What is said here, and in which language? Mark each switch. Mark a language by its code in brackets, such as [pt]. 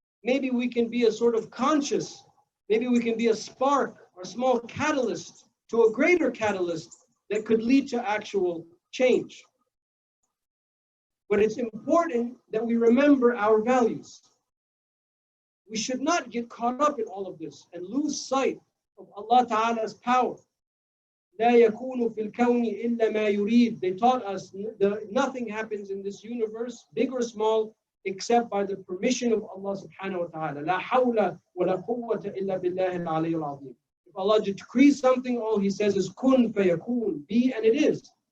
[en] Maybe we can be a sort of conscious, maybe we can be a spark or small catalyst to a greater catalyst that could lead to actual change. But it's important that we remember our values. We should not get caught up in all of this and lose sight of Allah Ta'ala's power. [ar] لا يكون في الكون إلا ما يريد. [en] They taught us nothing happens in this universe, big or small, except by the permission of Allah Subhanahu wa Ta'ala. [ar] لا حول ولا قوة إلا بالله العلي العظيم. [en] If Allah decrees something, all He says is kun fayakun, be, and it is.